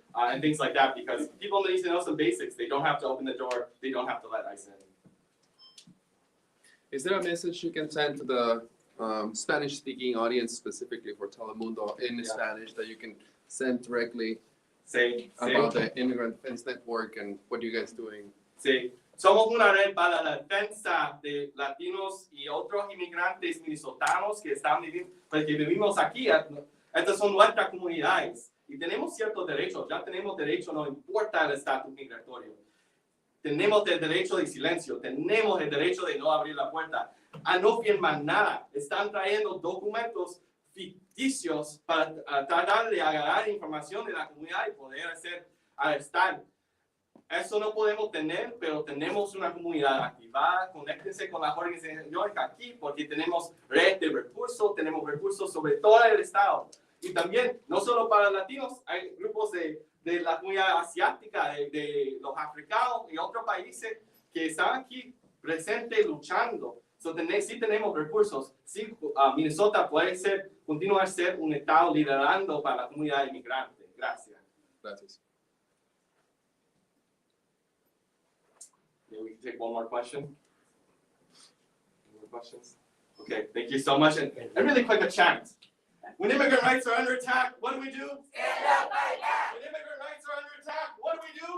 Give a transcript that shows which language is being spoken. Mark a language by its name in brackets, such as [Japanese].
[English] and things like that, because people need to know some basics. They don't have to open the door, they don't have to let ICE in. Is there a message you can send to the Spanish-speaking audience, specifically for Telemundo in Spanish, that you can send directly about the Immigrant Defense Network and what you guys doing? [Spanish] Sí. Somos una red para la defensa de latinos y otros inmigrantes minnesotanos que están viviendo, pues, que vivimos aquí. Estas son nuestras comunidades y tenemos ciertos derechos. Ya tenemos derecho, no importa el estatus migratorio. Tenemos el derecho de silencio, tenemos el derecho de no abrir la puerta, a no firmar nada. Están trayendo documentos ficticios para tratar de agarrar información de la comunidad y poder arrestar. Eso no podemos tener, pero tenemos una comunidad activada. Conéctense con las organizaciones aquí porque tenemos red de recursos, tenemos recursos sobre todo el estado. Y también, no solo para latinos, hay grupos de la comunidad asiática, de los africanos y otros países que están aquí presentes luchando. So, sí tenemos recursos. Sí, Minnesota puede continuar a ser un estado liderando para la comunidad inmigrante. Gracias. Gracias. [English] Maybe we can take one more question. Any more questions? Okay, thank you so much. And really quick, a chant. When immigrant rights are under attack, what do we do? Stand up, fight back. When immigrant rights are under attack, what do we do?